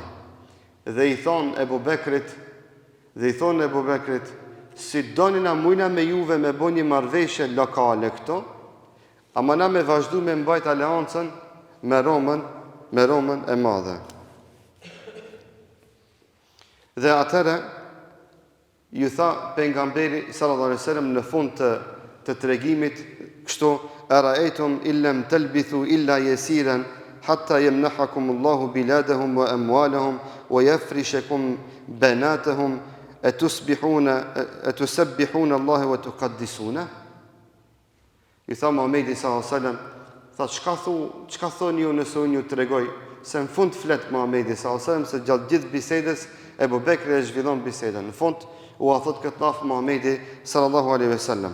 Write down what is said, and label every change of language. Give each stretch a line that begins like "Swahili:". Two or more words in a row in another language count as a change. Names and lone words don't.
Albanian: Dhe i thonë Ebu Bekrit, si doni na mujna me juve me bo një marrëveshje lokale këto, ama na me vazhdu me mbajt aleancën me Romën e Madhe. Dhe atëre ju tha pejgamberi
Arabic: صلى الله عليه وسلم
Albanian: në fund të tregimit kështu:
Arabic: "أرأيتم إن لم تلبثوا إلا يسيرا حتى يمنحكم الله بلادهم وأموالهم ويفرشكم بناتهم أتسبحون الله وتقدسون."
Albanian: I tha Muhamedi
Arabic: صلى الله عليه وسلم,
Albanian: çka thoni ju nëse unë ju tregoj se në fund flet Muhamedi
Arabic: صلى الله عليه وسلم
Albanian: se gjatë gjithë bisedës Ebu Bekri e zhvillon bisedën. Në fund u a thot këtë lafë Muhamedi
Arabic: صلى الله عليه وسلم.